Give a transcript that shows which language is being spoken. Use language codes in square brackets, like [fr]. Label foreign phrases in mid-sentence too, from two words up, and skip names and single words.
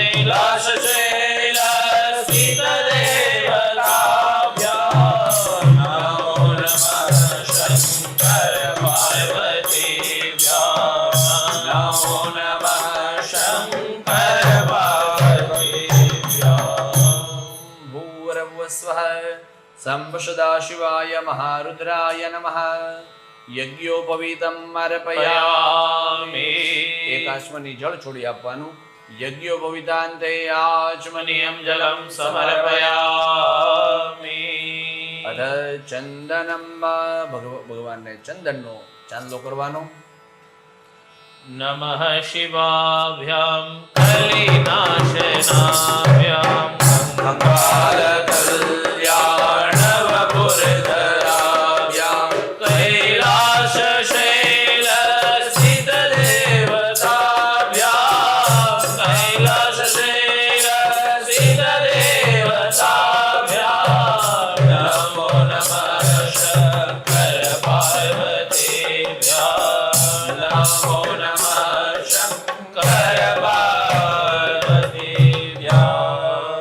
[sa] कैलासशैलस्थितदेवताभ्यां नमो नमः शङ्कर पार्वतीभ्यां नमो नमः शङ्कर पार्वतीभ्यां भूर्भुवस्वः संपशदाशिवाय महारुद्राय नमः यज्ञोपवीतम् अर्पयामि [gu] એક આચમની જળ છોડી આપવાનું [sa] યજ્ઞોપવીતાંતે આચમનીયમ जलं समर्पयामि અધ ચંદનમ [gu] ભગવાનને ચંદનનો ચાંદલો કરવાનો [sa] नमः शिवाभ्यां कलिनाशनाभ्यां कंकालकल्याणवपुरधराभ्यां कैलासशैलस्थितदेवताभ्यां कैलासशैलस्थितदेवताभ्यां नमो नमः शङ्कर पार्वतीभ्यां नमो नमः शङ्कर पार्वतीभ्यां